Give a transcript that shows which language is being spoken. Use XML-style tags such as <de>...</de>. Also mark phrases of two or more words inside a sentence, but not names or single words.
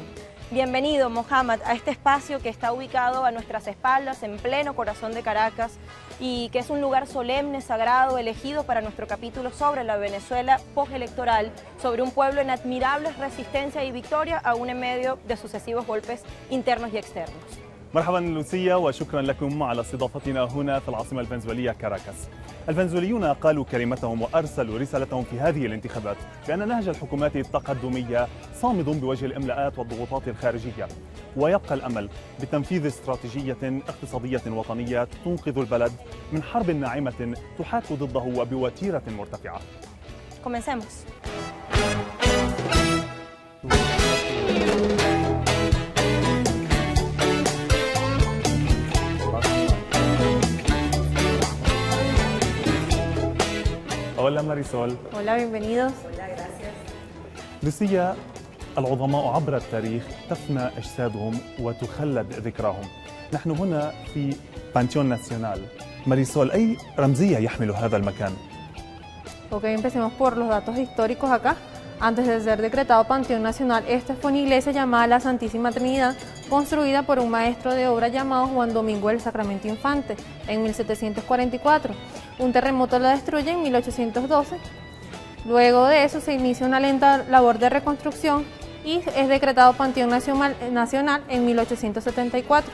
<es>Bienvenido, Mohamed, a este espacio que está ubicado a nuestras espaldas, en pleno corazón de Caracas, y que es un lugar solemne, sagrado, elegido para nuestro capítulo sobre la Venezuela postelectoral, sobre un pueblo en admirable resistencia y victoria, aún en medio de sucesivos golpes internos y externos.</es> <ar>مرحبا لوسيا وشكرا لكم على استضافتنا هنا في العاصمة الفنزويلية كاراكاس. الفنزويليون قالوا كلمتهم وأرسلوا رسالتهم في هذه الانتخابات بأن نهج الحكومات التقدمية صامد بوجه الإملاءات والضغوطات الخارجية، ويبقى الأمل بتنفيذ استراتيجية اقتصادية وطنية تنقذ البلد من حرب ناعمة تحاك ضده وبوتيرة مرتفعة.</ar> <es>Comencemos. Hola Marisol. Hola, bienvenidos. Hola, gracias.</es> <ar>لوسيا، العظماء عبر التاريخ تفنى أجسادهم وتخلد ذكراهم. نحن هنا في بانتيون ناسيونال. ماريسول، أي رمزية يحمل هذا المكان؟</ar> <es>Ok, empecemos por los datos históricos acá. Antes de ser decretado Panteón Nacional, esta fue una iglesia llamada la Santísima Trinidad, construida por un maestro de obra llamado Juan Domingo del Sacramento Infante en 1744. Un terremoto la destruye en 1812. Luego de eso se inicia una lenta labor de reconstrucción y es decretado Panteón Nacional en 1874.</es>